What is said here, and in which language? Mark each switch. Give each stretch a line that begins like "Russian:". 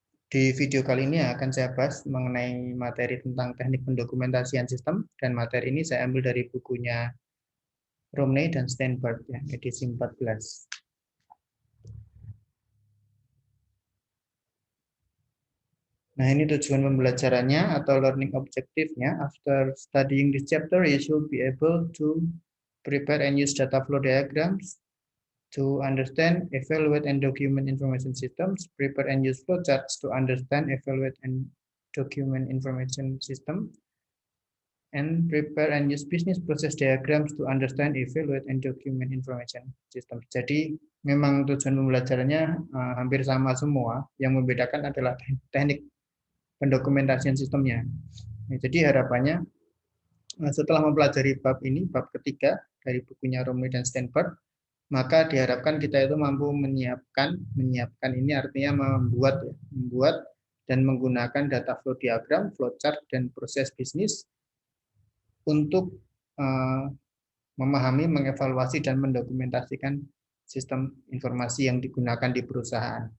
Indonesian: Di video kali ini akan saya bahas mengenai materi tentang teknik pendokumentasian sistem, dan materi ini saya ambil dari bukunya Romney dan Steinberg, ya, edisi 14. Nah, ini tujuan pembelajarannya atau learning objective-nya.
English: After studying this chapter, you should be able to prepare and use data flow diagrams to understand, evaluate, and document information systems, prepare and use flowcharts to understand, evaluate, and document information system, and prepare and use business process diagrams to understand, evaluate, and document information system.
Indonesian: Jadi memang tujuan pembelajarannya hampir sama semua, yang membedakan adalah teknik pendokumentasian sistemnya. Nah, jadi harapannya setelah mempelajari bab ini, bab ketiga dari bukunya Romney dan Steinberg, maka diharapkan kita itu mampu menyiapkan ini artinya membuat dan menggunakan data flow diagram, flowchart, dan proses bisnis untuk memahami, mengevaluasi, dan mendokumentasikan sistem informasi yang digunakan di perusahaan.